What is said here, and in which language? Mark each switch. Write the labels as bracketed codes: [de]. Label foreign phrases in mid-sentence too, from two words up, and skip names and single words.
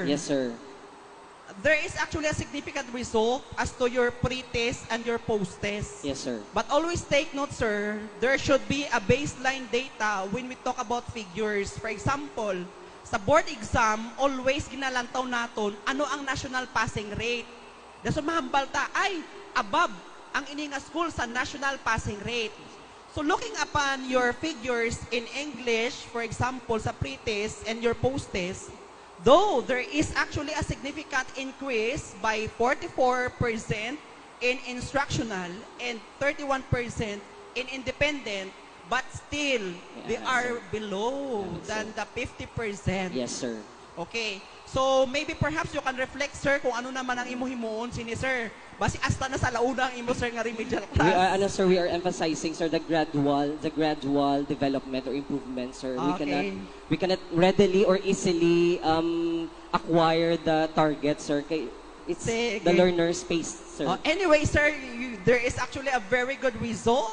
[en] Yes, sir. There is actually a significant result as to your pre-test and your post-test. Yes, sir. But always take note, sir, there should be a baseline data when we talk about figures. For example, [hil] sa [en] board exam, [hil] always ginalantaw naton ano ang [en] national passing rate. [hil] Daso mahambal ta, ay, above ang ininga school sa [en] national passing rate. So looking upon your figures in English, for example, sa pre-test and your post-test, though there is actually a significant increase by 44% in instructional and 31% in independent, but still, they Yeah, are sir. below Yeah, than the 50%. Yes, sir. Okay. So, maybe perhaps you can reflect, [hil] sir, kung ano naman ang imo-himuon sini, sir. Basi hasta na sa launa ang imo, sir, nga remedial [en] We are, class. sir, we are emphasizing, sir, the gradual development or improvement, sir. Okay. We cannot readily or easily acquire the target, sir. It's Sige. the learner's pace, sir. Anyway, sir, there is actually a very good result